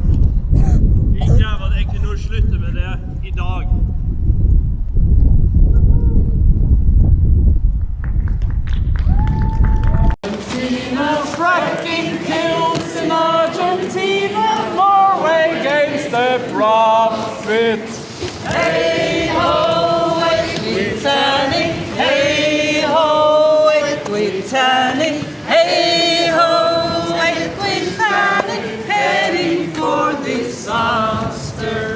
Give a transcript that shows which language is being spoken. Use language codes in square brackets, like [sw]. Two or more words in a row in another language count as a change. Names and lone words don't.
[no] Vi krever at Equinor slutter med det i dag. [en] Fracking kills in Argentina, Norway gains the profit. Hey ho, Equitanic, hey ho, Equitanic, hey ho, Equitanic, heading for disaster.